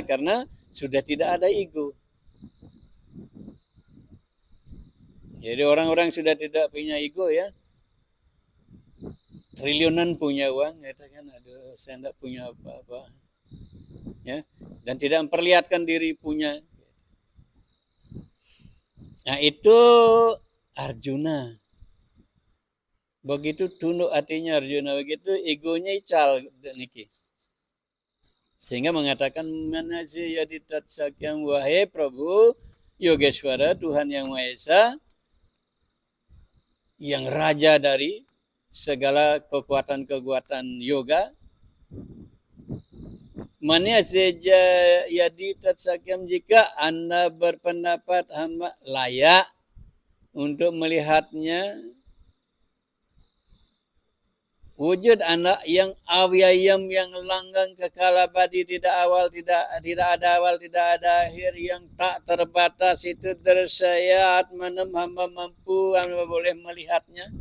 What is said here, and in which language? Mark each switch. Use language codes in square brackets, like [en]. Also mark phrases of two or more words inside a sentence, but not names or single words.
[id] Karena sudah tidak ada ego. Jadi orang-orang sudah tidak punya ego ya, triliunan punya uang, katakan, aduh saya tidak punya apa-apa, ya, dan tidak memperlihatkan diri punya. Nah itu Arjuna. Begitu tunduk hatinya Arjuna, begitu egonya [ban] ical niki. [id] Sehingga mengatakan [sa] manasya yaditat sakyam, [id] wahai Prabu Yogeshwara, Tuhan yang Maha Esa, yang raja dari segala kekuatan-kekuatan yoga. [sa] Manasya yaditat sakyam, [id] jika Anda berpendapat hamba layak untuk melihatnya, wujud anak yang awyayam, yang langgang, kekal abadi, tidak ada awal, tidak ada akhir, yang tak terbatas, itu [sa] tersayat manem, [id] hamba mampu, hamba boleh melihatnya.